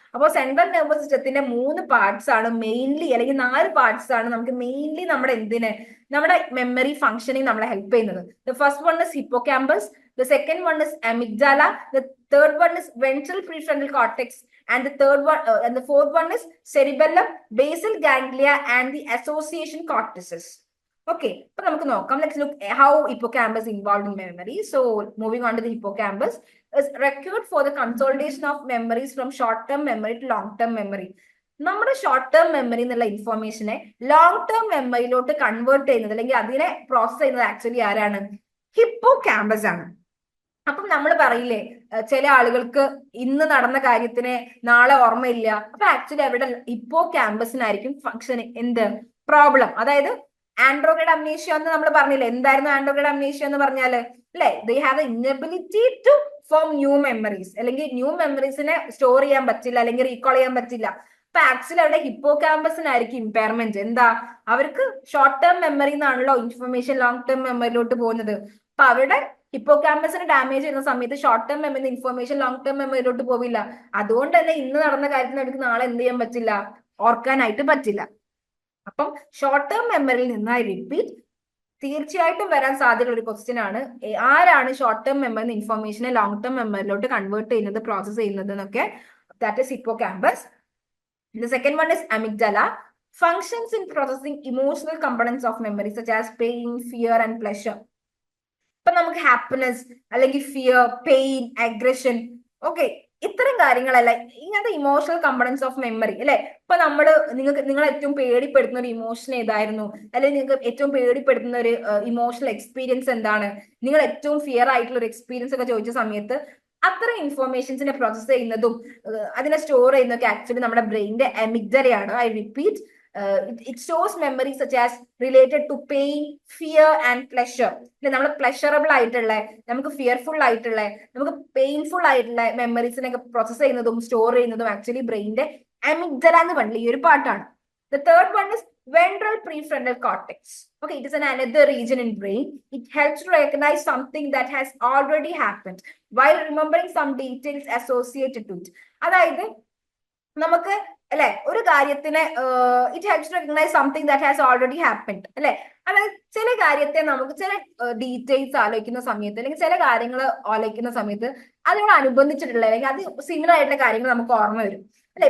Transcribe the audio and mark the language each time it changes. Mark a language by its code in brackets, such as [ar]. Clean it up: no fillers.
[ml] അപ്പോൾ central nervous സിസ്റ്റത്തിന്റെ 3 parts ആണ് മെയിൻലി, അല്ലെങ്കിൽ 4 പാർട്സ് ആണ് നമുക്ക് മെയിൻലി നമ്മുടെ നമ്മുടെ മെമ്മറി ഫംഗ്ഷനിങ് നമ്മളെ ഹെൽപ്പ് ചെയ്യുന്നത്. [en] The first one is hippocampus, the second one is amygdala, the third one is ventral prefrontal cortex, and the fourth one is cerebellum, basal ganglia and the association cortices. [ml] Okay, അപ്പൊ നമുക്ക് നോക്കാം. [en] Let's look how hippocampus involved in memory. So moving on to the hippocampus is record for the consolidation of memories from short term memory to long term memory. [ml] നമ്മുടെ short term memory എന്നുള്ള ഇൻഫോർമേഷനെ long term മെമ്മറിയിലോട്ട് convert ചെയ്യുന്നത്, അല്ലെങ്കിൽ അതിനെ process ചെയ്യുന്നത് actually ആരാണ്? Hippocampus ആണ്. അപ്പം നമ്മൾ പറയില്ലേ, ചില ആളുകൾക്ക് ഇന്ന് നടന്ന കാര്യത്തിനെ നാളെ ഓർമ്മയില്ല. അപ്പൊ ആക്ച്വലി അവിടെ ഹിപ്പോകാമ്പസിനായിരിക്കും ഫംഗ്ഷൻ എന്ത്? പ്രോബ്ലം. അതായത് ആൻഡ്രോഗേഡ് അംനീഷ്യ എന്ന് നമ്മൾ പറഞ്ഞില്ലേ. എന്തായിരുന്നു ആൻഡ്രോഗേഡ് അംനീഷ്യ എന്ന് പറഞ്ഞാല്? അല്ലെ, [en] they have inability to form new memories, [ml] അല്ലെങ്കിൽ ന്യൂ മെമ്മറീസിനെ സ്റ്റോർ ചെയ്യാൻ പറ്റില്ല, അല്ലെങ്കിൽ റീകോൾ ചെയ്യാൻ പറ്റില്ല. അപ്പൊ ആക്ച്വലി അവിടെ ഹിപ്പോകാമ്പസിനായിരിക്കും ഇമ്പയർമെന്റ്. എന്താ? അവർക്ക് ഷോർട്ട് ടേം മെമ്മറി എന്നാണല്ലോ ഇൻഫർമേഷൻ ലോങ് ടേം മെമ്മറിയിലോട്ട് പോകുന്നത്. അപ്പൊ അവരുടെ ഹിപ്പോകാമ്പസിന് ഡാമേജ് ചെയ്യുന്ന സമയത്ത് short term memory information long term മെമ്മറിയിലോട്ട് പോവില്ല. അതുകൊണ്ട് തന്നെ ഇന്ന് നടന്ന കാര്യത്തിന് അവർക്ക് നാളെ എന്ത് ചെയ്യാൻ പറ്റില്ല? ഓർക്കാനായിട്ട് പറ്റില്ല. അപ്പം ഷോർട്ട് ടേം മെമ്മറിയിൽ നിന്ന് [en] I repeat, [ml] തീർച്ചയായിട്ടും വരാൻ സാധ്യതയുള്ള ഒരു ക്വസ്റ്റ്യൻ ആണ്, ആരാണ് short term memory ഇൻഫർമേഷനെ long term മെമ്മറിയിലോട്ട് convert ചെയ്യുന്നത്, പ്രോസസ് ചെയ്യുന്നത് എന്നൊക്കെ. [en] That is hippocampus. The second one is amygdala, functions in processing emotional components of memory such as pain, fear and pleasure. [ml] ഇപ്പൊ നമുക്ക് ഹാപ്പിനെസ്, അല്ലെങ്കിൽ ഫിയർ, പെയിൻ, അഗ്രഷൻ, ഓക്കെ, ഇത്തരം കാര്യങ്ങളല്ല ഇങ്ങനത്തെ [en] emotional components of memory [ml] അല്ലെ. ഇപ്പൊ നിങ്ങൾ ഏറ്റവും പേടിപ്പെടുത്തുന്ന ഒരു ഇമോഷൻ ഏതായിരുന്നു? അല്ലെങ്കിൽ നിങ്ങൾക്ക് ഏറ്റവും പേടിപ്പെടുത്തുന്ന ഒരു ഇമോഷണൽ എക്സ്പീരിയൻസ് എന്താണ്? നിങ്ങൾ ഏറ്റവും ഫിയർ ആയിട്ടുള്ള ഒരു എക്സ്പീരിയൻസ് ഒക്കെ ചോദിച്ച സമയത്ത് അത്തരം ഇൻഫോർമേഷൻസിനെ പ്രോസസ് ചെയ്യുന്നതും അതിനെ സ്റ്റോർ ചെയ്യുന്നതൊക്കെ ആക്ച്വലി നമ്മുടെ ബ്രെയിനിന്റെ അമിഗ്ഡലയാണ്. [en] I repeat, it stores memory such as related to pain, fear and pleasure. [ml] നമ്മൾ പ്ലഷറബിൾ ആയിട്ടുള്ള, നമുക്ക് ഫിയർഫുൾ ആയിട്ടുള്ള, നമുക്ക് പെയിൻഫുൾ ആയിട്ടുള്ള മെമ്മറീസിനൊക്കെ പ്രോസസ് ചെയ്യുന്നതും സ്റ്റോർ ചെയ്യുന്നതും ആക്ച്വലി ബ്രെയിനിന്റെ അമിഗ്ഡല എന്ന് പറഞ്ഞില്ല ഈ ഒരു പാർട്ടാണ്. [en] The third one is ventral prefrontal cortex. Okay, it is another region in brain. It helps to recognize something that has already happened while remembering some details associated to it. [ml] അതായത് നമുക്ക് അല്ലെ ഒരു കാര്യത്തിനെ [en] it helps to recognise something that has already happened [ml] അല്ലെ. അതായത് ചില കാര്യത്തെ നമുക്ക് ചില ഡീറ്റെയിൽസ് ആലോചിക്കുന്ന സമയത്ത്, അല്ലെങ്കിൽ ചില കാര്യങ്ങൾ ആലോചിക്കുന്ന സമയത്ത് അതിനോട് അനുബന്ധിച്ചിട്ടുള്ള, അല്ലെങ്കിൽ അത് സിമിലർ ആയിട്ടുള്ള കാര്യങ്ങൾ നമുക്ക് ഓർമ്മ വരും അല്ലെ.